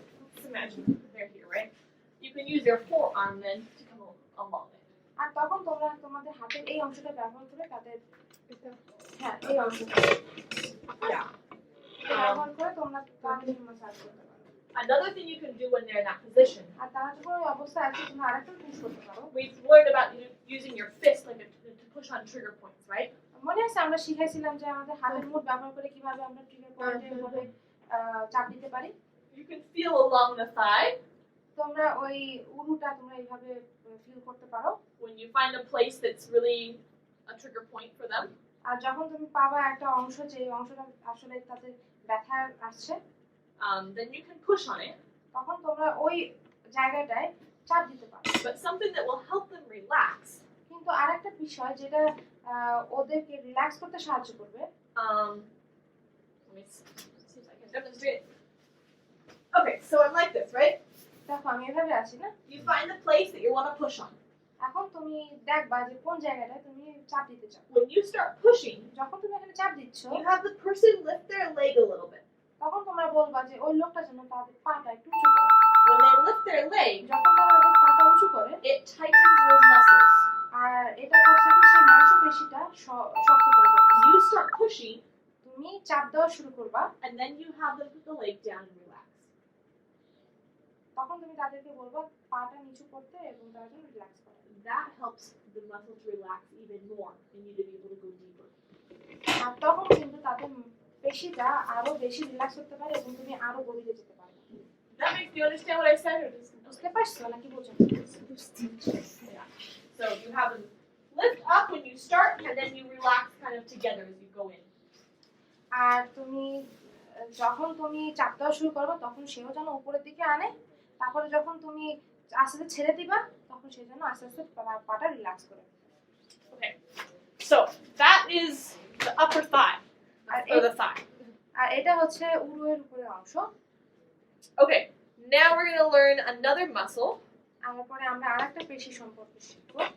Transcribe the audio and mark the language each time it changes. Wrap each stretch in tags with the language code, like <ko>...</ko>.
<en>Let's imagine they're here, right? You can use your forearm then to come along it.</en> <bn>আর তখন তোমরা তোমাদের হাতের এই অংশটা ব্যবহার করে তাদের এই অংশটা</bn> <en>Yeah.</en> <bn>ব্যবহার করে তোমরা তাদের ম্যাসাজ করতে পারো।</bn> <en>Another thing you can do when they're in that position.</en> <bn>আর তারা যখন ওই অবস্থায় আছে তোমরা আরেকটা জিনিস করতে পারো।</bn> <en>We've learned about using your fist like to push on trigger points, right?</en> <bn>মনে আছে আমরা শিখাইছিলাম যে আমাদের হাতের মুঠ ব্যবহার করে কিভাবে আমরা ট্রিগার পয়েন্টে এভাবে চাপ দিতে পারি।</bn> <en>You can feel along the thigh</en> <bn>তোমরা ওই উরুটা তোমরা এইভাবে ফিল করতে পারো।</bn> <en>when you find a place that's really a trigger point for them.</en> <bn>আর যখন তুমি পাবা একটা অংশ যে অংশটা আসলে তাদের ব্যথা আসছে,</bn> <en>Then you can push on it.</en> <bn>তখন তোমরা ওই জায়গাটায় চাপ দিতে পারো।</bn> <en>But something that will help them relax.</en> <bn>কিন্তু আরেকটা বিষয় যেটা ওদেরকে রিল্যাক্স করতে সাহায্য করবে,</bn> <en>Let me see if I can demonstrate it. Okay, so I'm like this, right?</en> <bn>দেখো আমি এভাবে আছি না,</bn> <en>You find the place that you want to push on.</en> <bn>এখন তুমি দেখবা যে কোন জায়গাটায় তুমি চাপ দিতে চাও।</bn> <en>When you start pushing,</en> <bn>যখন তুমি এখানে চাপ দিচ্ছ,</bn> <en>you have the person lift their leg a little bit.</en> <bn>তখন তোমরা বলবা যে ওই লোকটা যেন তাদের পাটা একটু উঁচু করে।</bn> <en>When they lift their leg,</en> <bn>যখন তারা ওদের পাটা উঁচু করে,</bn> <en>it tightens those muscles.</en> <bn>আর এটা করছে কি সেই মাংসপেশিটা শক্ত করে ফেলছে।</bn> <en>You start pushing,</en> <bn>তুমি চাপ দেওয়া শুরু করবা,</bn> <en>and then you have them put the leg down and relax.</en> <bn>তখন তুমি তাদেরকে বলবা পাটা নিচু করতে এবং তারা যেন রিল্যাক্স করে।</bn> <en>That helps the muscles relax even more and you to be able to go deeper.</en> <bn>আর তখন কিন্তু তাদের পেশিটা আরো বেশি রিল্যাক্স করতে পারে এবং তুমি আরো গভীরে যেতে পারবে।</bn> <en>That makes you understand what I said, or just</en> <bn>বুঝতে পারছো নাকি বোঝো?</bn> <en>yeah. So you have them lift up when you start, and then you relax kind of together as you go in.</en> <bn>আর তুমি যখন তুমি চাপ দেওয়া শুরু করবে তখন সেও যেন উপরের দিকে আনে, তারপরে যখন তুমি আস্তে আস্তে ছেড়ে দিবা তখন সে যেন আস্তে আস্তে পাটা রিল্যাক্স করে।</bn> <en>Okay. So that is the upper thigh, or the thigh.</en> <bn>আর এটা হচ্ছে উরুয়ের উপরের অংশ।</bn> <en>Okay. Now we're going to learn another muscle.</en> <bn>তারপরে আমরা আরেকটা পেশি সম্পর্কে শিখব।</bn>